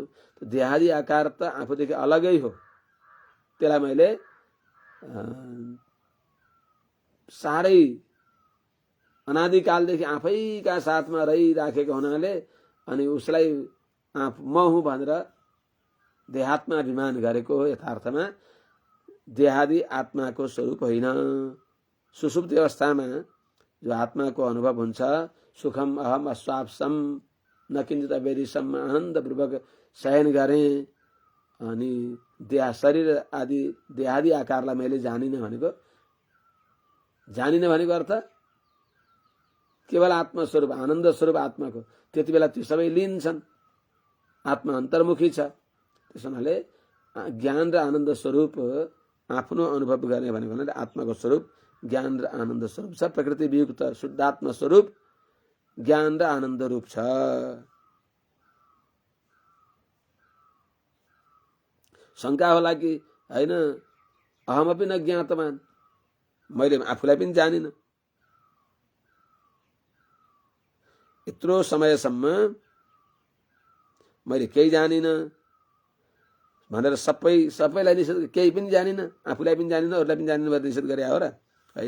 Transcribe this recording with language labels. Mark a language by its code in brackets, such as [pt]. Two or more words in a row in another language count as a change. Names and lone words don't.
[ne] देहादि आकार त आफूदेखि अलगै हो। त्यसलाई मैले साह्रै अनादिकालदेखि आफैका साथमा रहिराखेको हुनाले अनि उसलाई म हुँ भनेर देहात्मा अभिमान गरेको हो। यथार्थमा देहादि आत्माको स्वरूप होइन। सुसुप्ति अवस्थामा जो आत्माको अनुभव हुन्छ, [sa] सुखम अहम अस्वाप्सम न किञ्चित अवेदिसम, [ne] आनन्दपूर्वक शयन गरेँ अनि शरीर आदि देहादि आकारलाई मैले जानिनँ भनेको अर्थ केवल आत्मस्वरूप आनन्द स्वरूप आत्माको त्यति बेला त्यो सबै लिन्छन्। आत्मा अन्तर्मुखी छ। त्यस हुनाले ज्ञान र आनन्द स्वरूप आफ्नो अनुभव गर्ने भनेको आत्माको स्वरूप ज्ञान र आनन्द स्वरूप छ। प्रकृति वियुक्त शुद्धात्मा स्वरूप ज्ञान र आनन्द रूप छ। शङ्का होला कि होइन, [sa] अहमपि न ज्ञातवान, [ne] मैले आफूलाई पनि जानिनँ। यत्रो समयसम्म मैले केही जानिनँ भनेर सबैलाई निषेध, केही पनि जानिनँ, आफूलाई पनि जानिनँ, अरूलाई पनि जानिनँ भनेर निषेध गरे हो र होइन।